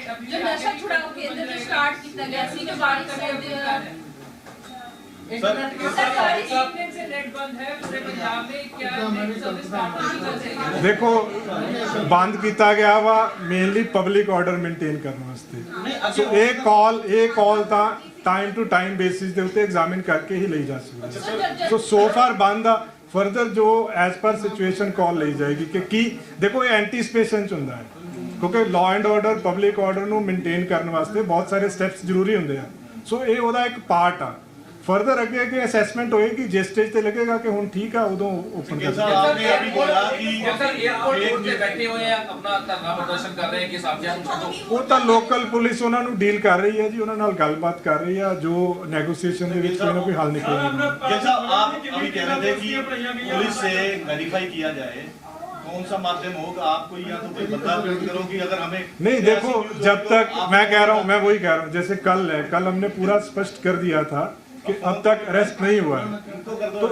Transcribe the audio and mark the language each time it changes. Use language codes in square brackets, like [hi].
[hi] जो नशा छुड़ाओ केंद्र ने स्टार्ट किया [pa] ਕੀਤਾ ਗਿਆ ਸੀ ਜੋ ਬਾੜੀ ਕਰਦੇ [hi] इंटरनेट के सरकारी इंटरनेट से नेट बंद है पूरे पंजाब में, क्या नेट सर्विस स्टार्ट नहीं कर सकते? [pa] ਦੇਖੋ ਬੰਦ ਕੀਤਾ ਗਿਆ ਵਾ ਮੇਨਲੀ ਪਬਲਿਕ ਆਰਡਰ ਮੇਨਟੇਨ ਕਰਨ ਵਾਸਤੇ। ਸੋ ਇਹ ਕਾਲ ਤਾਂ ਟਾਈਮ ਟੂ ਟਾਈਮ ਬੇਸਿਸ ਦੇ ਉੱਤੇ ਐਗਜ਼ਾਮਿਨ ਕਰਕੇ ਹੀ ਲਈ ਜਾ ਸਕਦੀ ਹੈ। ਸੋ ਫਾਰ ਬੰਦ ਆ ਫਰਦਰ ਜੋ ਐਜ਼ ਪਰ ਸਿਚੁਏਸ਼ਨ ਕਾਲ ਲਈ ਜਾਏਗੀ ਕਿ ਕੀ ਦੇਖੋ ਇਹ ਐਂਟੀਸਪੇਸ਼ਨ ਚ ਹੁੰਦਾ ਹੈ ਕਿਉਂਕਿ law and order public order ਨੂੰ ਮੇਨਟੇਨ ਕਰਨ ਵਾਸਤੇ ਬਹੁਤ ਸਾਰੇ ਸਟੈਪਸ ਜ਼ਰੂਰੀ ਹੁੰਦੇ ਆ। ਸੋ ਇਹ ਉਹਦਾ ਇੱਕ ਪਾਰਟ ਆ। फर्दर अगे असेसमेंट होएगी जिस स्टेज पे लगेगा कि हुन ठीक है उदों ओपन कर [hi] जैसा आपने अभी बोला कि सर एयरपोर्ट पे बैठे हुए हैं अपना धरना प्रदर्शन कर रहे हैं कि साथियों को छोड़ो, [pa] ਉਹ ਤਾਂ ਲੋਕਲ ਪੁਲਿਸ ਉਹਨਾਂ ਨੂੰ ਡੀਲ ਕਰ ਰਹੀ ਹੈ ਜੀ, ਉਹਨਾਂ ਨਾਲ ਗੱਲਬਾਤ ਕਰ ਰਹੀ ਹੈ ਜੋ ਨੈਗੋਸੀਏਸ਼ਨ ਦੇ ਵਿੱਚ ਕੋਈ ਨਾ ਕੋਈ ਹੱਲ ਨਿਕਲੇਗਾ। [hi] जैसा आप अभी कह रहे थे कि पुलिस से वेरीफाई किया जाए, कौन सा माध्यम होगा आपको, या तो कोई बंदा अपलोड करो कि अगर हमें नहीं देखो जब तक मैं कह रहा हूँ, मैं वही कह रहा हूँ जैसे कल है, कल हमने पूरा स्पष्ट कर दिया था कि अब तक अरेस्ट नहीं हुआ है।